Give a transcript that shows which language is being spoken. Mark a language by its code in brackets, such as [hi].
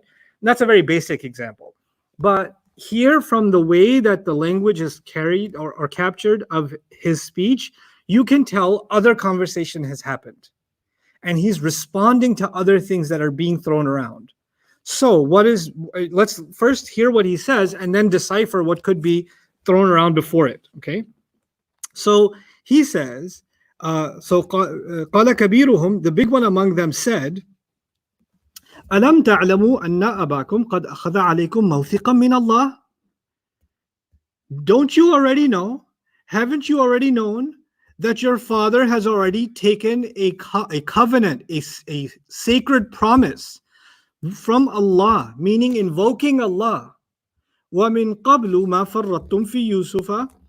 [en] And that's a very basic example. But here, from the way that the language is carried or captured of his speech, you can tell other conversation has happened. And he's responding to other things that are being thrown around. So let's first hear what he says and then decipher what could be thrown around before it, okay? So he says, [ar] قَالَ كَبِيرُهُمْ, [en] the big one among them said, [ar] أَلَمْ تَعْلَمُوا أَنَّ أَبَاكُمْ قَدْ أَخَذَ عَلَيْكُمْ مَوْثِقًا مِّنَ اللَّهِ. [en] Don't you already know? Haven't you already known that your father has already taken a covenant, a sacred promise from Allah, meaning invoking Allah? [ar] وَمِن قَبْلُ مَا فَرَّطْتُمْ فِي يُوسُفَ.